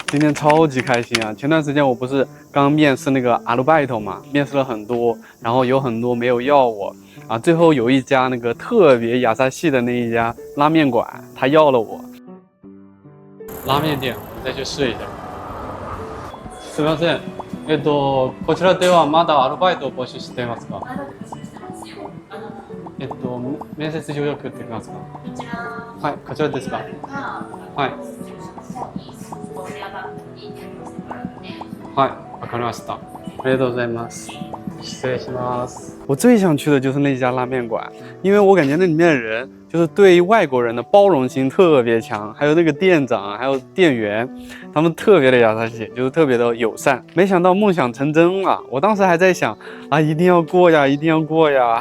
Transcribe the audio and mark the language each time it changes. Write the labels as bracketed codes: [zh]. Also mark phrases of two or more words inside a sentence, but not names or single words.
[zh] 今天超级开心啊！前段时间我不是刚面试那个阿鲁拜托嘛，面试了很多，然后有很多没有要我啊，最后有一家那个特别亚萨系的那一家拉面馆，他要了我。拉面店，我再去试一下。 [ja] すみません。こちらではまだアルバイトを募集していますか？面接予約って言いますか？はい、こちらですか？はい。はい、わかりました。ありがとうございます。失礼します。 [zh] 我最想去的就是那家拉面馆，因为我感觉那里面的人就是对外国人的包容性特别强，还有那个店长，还有店员，他们特别的亚萨西，就是特别的友善。没想到梦想成真了，我当时还在想啊，一定要过呀，一定要过呀。